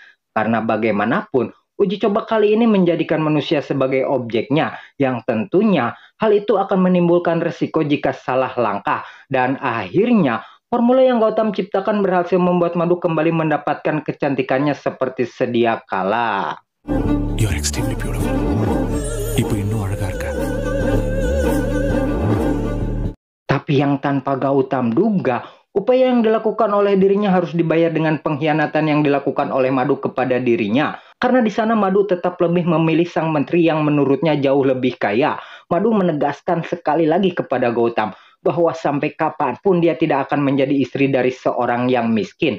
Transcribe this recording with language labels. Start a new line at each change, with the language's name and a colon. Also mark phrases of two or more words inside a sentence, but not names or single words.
Indonesian: Karena bagaimanapun, uji coba kali ini menjadikan manusia sebagai objeknya, yang tentunya hal itu akan menimbulkan resiko jika salah langkah. Dan akhirnya, formula yang Gautam ciptakan berhasil membuat Madu kembali mendapatkan kecantikannya seperti sedia kala.
English: You're extremely beautiful.
Tamil: Ibu இன்னும் அழகா இருக்கா.
Indonesian: Tapi yang tanpa Gautam duga, upaya yang dilakukan oleh dirinya harus dibayar dengan pengkhianatan yang dilakukan oleh Madu kepada dirinya. Karena di sana Madu tetap lebih memilih sang menteri yang menurutnya jauh lebih kaya. Madu menegaskan sekali lagi kepada Gautam bahwa sampai kapanpun dia tidak akan menjadi istri dari seorang yang miskin.